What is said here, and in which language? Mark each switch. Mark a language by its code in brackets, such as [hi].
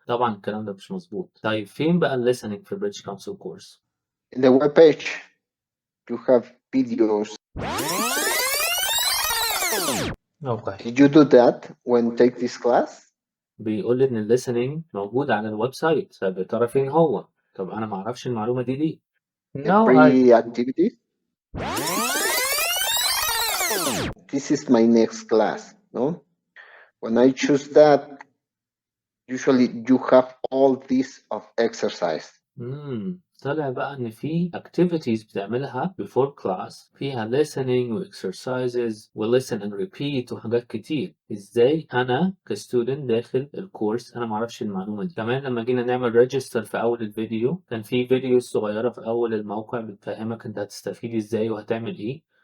[ar] طبعا الكلام ده مش مظبوط. طيب فين بقى listening في British Council course؟ [en] In the web page you have videos. Okay. Did you do that when take this class? [ar] بيقول لي إن الليسننج موجود على الويب سايت، طب يا ترى فين هو؟ طب أنا معرفش المعلومة دي ليه؟ [en] No, free activities. This is my next class, no? When I choose that, usually you have all this of exercise. [ar] طلع بقى إن في activities بتعملها [en] before class [ar] فيها listening و exercises و [en] listen and repeat [ar] وحاجات كتير. إزاي أنا كستودنت داخل الكورس أنا معرفش المعلومة دي؟ كمان لما جينا نعمل register في أول الفيديو كان في فيديو صغيرة في أول الموقع بتفهمك أنت هتستفيد إزاي وهتعمل إيه.